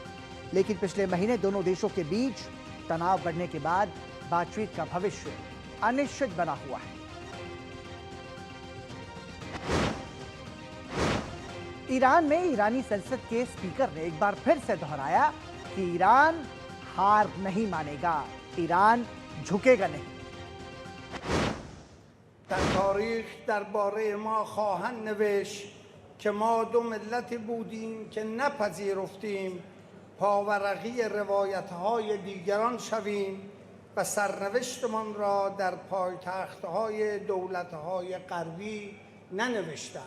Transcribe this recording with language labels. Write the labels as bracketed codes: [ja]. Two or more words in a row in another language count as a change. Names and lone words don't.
[hi] लेकिन पिछले महीने दोनों देशों के बीच तनाव बढ़ने के बाद बातचीत का भविष्य अनिश्चित बना हुआ है। ईरान में ईरानी संसद के स्पीकर ने एक बार फिर से दोहराया कि ईरान हार नहीं मानेगा, ईरान झुकेगा नहीं। [fa] در تاریخ درباره ما خواهند نوشت که ما دو ملتی بودیم که نپذیرفتیم پاورقی روایت‌های دیگران شویم و سرنوشتمان را در پایتخت‌های دولت‌های غربی ننوشتند.